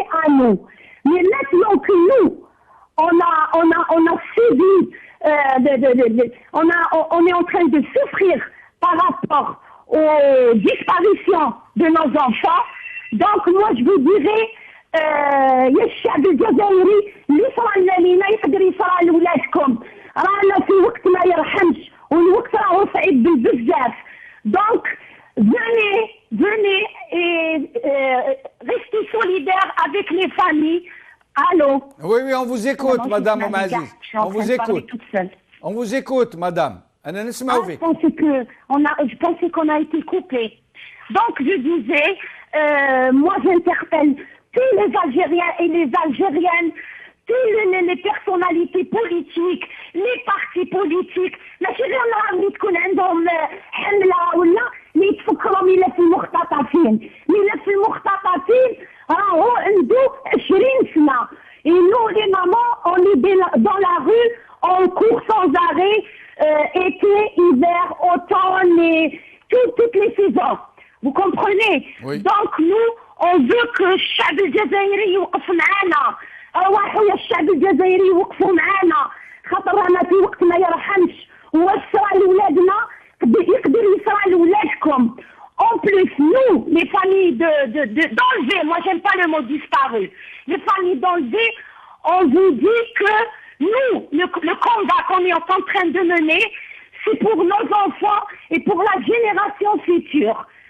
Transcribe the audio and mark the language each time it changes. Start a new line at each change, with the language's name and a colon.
French: nous. Mais maintenant que nous, on a subi, on est en train de souffrir par rapport aux disparitions de nos enfants. Donc moi je vous dirais
Arabic: يا الشعب الجزائري اللي صرا لنا لينا يقدر يصرى لولادكم. رانا في وقت ما يرحمش والوقت راهو صعيب بزاف.
French: Donc venez et restez solidaires avec les familles. Allô? Oui, on vous écoute, Madame Aziz. On vous écoute. On vous écoute, Madame. Je pensais qu'on a été coupé. Donc, je disais, moi j'interpelle tous les Algériens et les Algériennes, toutes les personnalités politiques, les partis politiques.
Arabic: ماشي غير اللي تكون عندهم حملة ولا اللي يتفكروا ملف المختطفين. ملف المختطفين راهو عنده 20 سنة.
French: Et nous, les mamans, on est dans la rue, on court sans arrêt, été, hiver, automne, toutes les saisons. Vous comprenez? Oui. Donc nous, on veut que
Arabic: الشعب الجزائري يوقف معانا. روحوا يا الشعب الجزائري يوقفوا معانا. خاطر رانا في وقت ما يرحمش. وصرا لولادنا يقدر يصرى لولادكم.
French: En plus, nous, les familles d'enlever, moi j'aime pas le mot disparu, les familles d'enlever, on vous dit que nous, le combat qu'on est en train de mener, c'est pour nos enfants et pour la génération future.